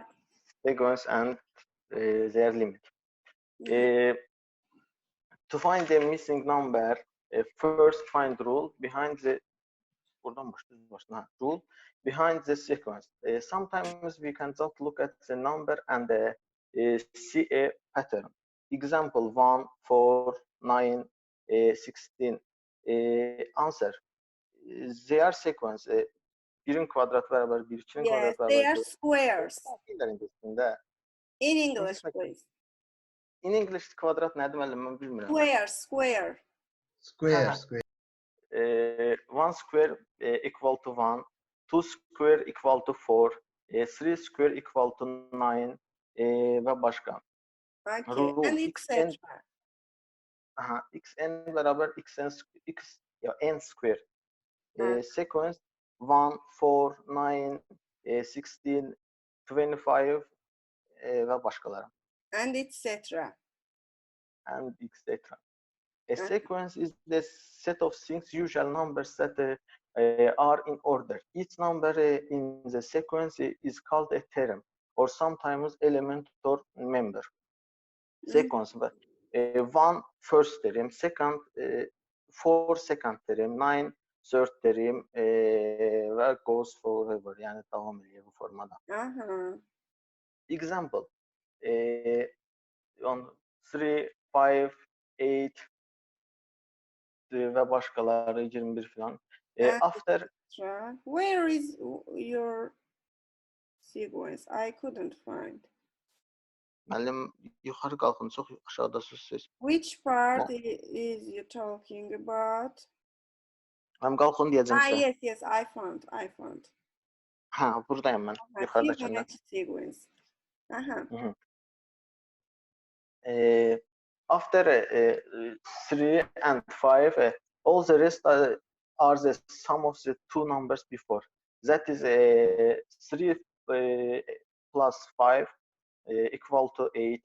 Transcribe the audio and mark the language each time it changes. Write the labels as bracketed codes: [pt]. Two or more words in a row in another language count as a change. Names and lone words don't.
[en] Sequence and their limit. To find the missing number, first find rule behind the rule behind the sequence. Sometimes we can just look at the number and see a pattern. Example 1, 4, 9, 16. Answer. They are sequence. [az] 1'in kvadratı bərabər 1, 2'nin kvadratı bərabər 4. [en] They are squares. In English, please. In English [az] kvadrat nədir müəllim, mən bilmirəm. [en] Square. Square. 1 square equal to 1, 2 square equal to 4, 3 square equal to 9 [az] və başqa. [en] Okay, and etc. [az] Xn bərabər [en] n square. [az] Sequence 1, 4, 9, 16, 25 və başqaları. [en] And etc. A sequence is the set of things, usual numbers that are in order. Each number in the sequence is called a theorem, or sometimes element or member. Sequence 1 first theorem, second 4 second theorem, 9 third theorem və goes forever, [az] yəni davam edir bu formada. [en] Example 3, 5, 8 [az] və başqaları [en] 21 filan. After where is your sequence. I couldn't find. [az] Müəllim yuxarı qalxın, çox aşağıdasınız siz. [en] Which part is you talking about? [az] Həm qalxın deyəcəm sizə. [en] Yes, I found. [az] Hə, buradayım mən, yuxarıdakında. [en] Fibonacci sequence. After 3 and 5, all the rest are the sum of the two numbers before. That is 3 plus 5 equal to 8.